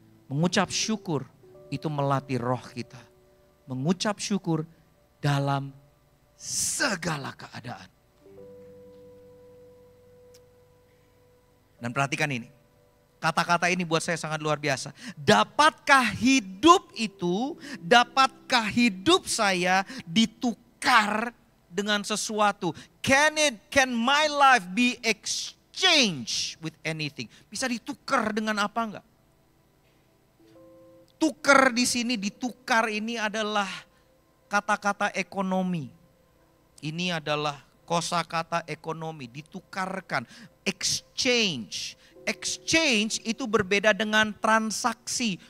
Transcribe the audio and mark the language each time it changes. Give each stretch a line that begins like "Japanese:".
Indonesian: Mengucap syukur itu melatih roh kita. Mengucap syukur dalam segala keadaan. Dan perhatikan ini. Kata-kata ini buat saya sangat luar biasa. Dapatkah hidup itu, dapatkah hidup saya ditukar dengan sesuatu?
English: Can my life be exchange with anything?
Indonesian: Bisa ditukar dengan apa enggak? Tukar di sini, ditukar ini adalah kata-kata ekonomi. Ini adalah kosakata ekonomi, ditukarkan, exchange. Exchange itu berbeda dengan transaksi.